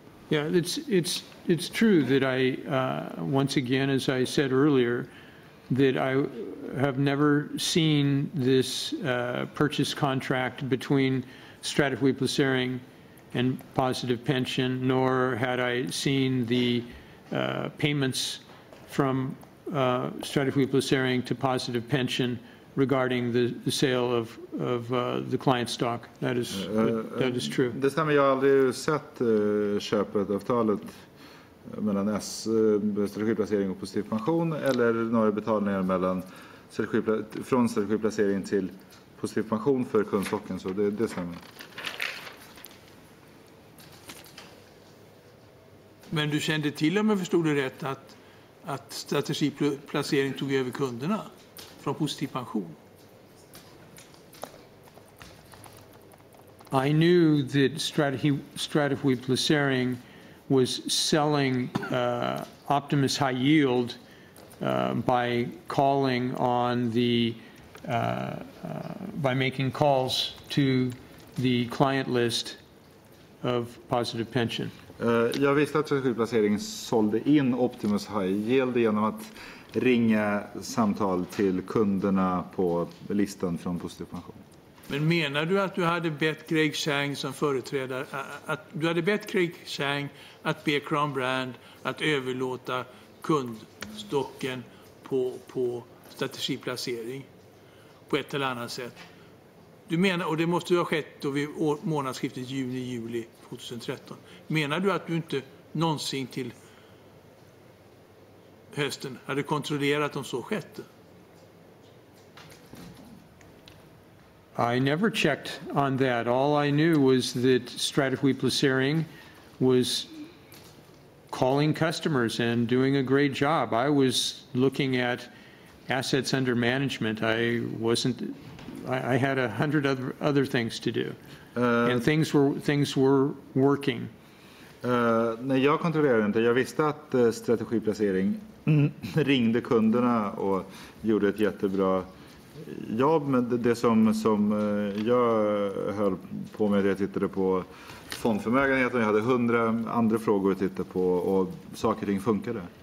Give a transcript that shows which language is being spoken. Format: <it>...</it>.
<en>Yeah, it's true that I, once again, as I said earlier, that I have never seen this purchase contract between strategic placering and positive pension, nor had I seen the payments from strategic placering to positive pension regarding the sale of the client stock. That is true.</en> <sv>Det stämmer, jag har aldrig sett köpet-avtalet mellan strategisk placering och positiv pension, eller några betalningar mellan från strategisk placering till positiv pension för kundstocken, så det stämmer. Men du kände till, om jag förstod det rätt, att strategiplacering tog över kunderna från positiv pension?</sv> <en>I knew that strategic placering was selling Optimus High Yield by calling on the by making calls to the client list of positive pension.</en> <sv>Jag visste att strategisk placering sålde in Optimus High Yield genom att ringa samtal till kunderna på listan från positiv pension. Men menar du att du hade bett Craig Chang som företrädare, att du hade bett Craig Chang att be Crown Brand att överlåta kundstocken på strategiplacering på ett eller annat sätt? Du menar, och det måste ju ha skett då vid månadsskiftet juni-juli 2013. Menar du att du inte någonsin till hösten hade kontrollerat om så skett?</sv> <en>I never checked on that. All I knew was that strategic placering was calling customers and doing a great job. I was looking at assets under management. I had 100 other things to do, and things were working.</en> <sv>När jag kontrollerade inte, jag visste att strategiplacering ringde kunderna och gjorde ett jättebra jobb, men det som jag höll på med, jag tittade på fondförmögenheten, jag hade 100 andra frågor att titta på, och saker och ting funkade.</sv>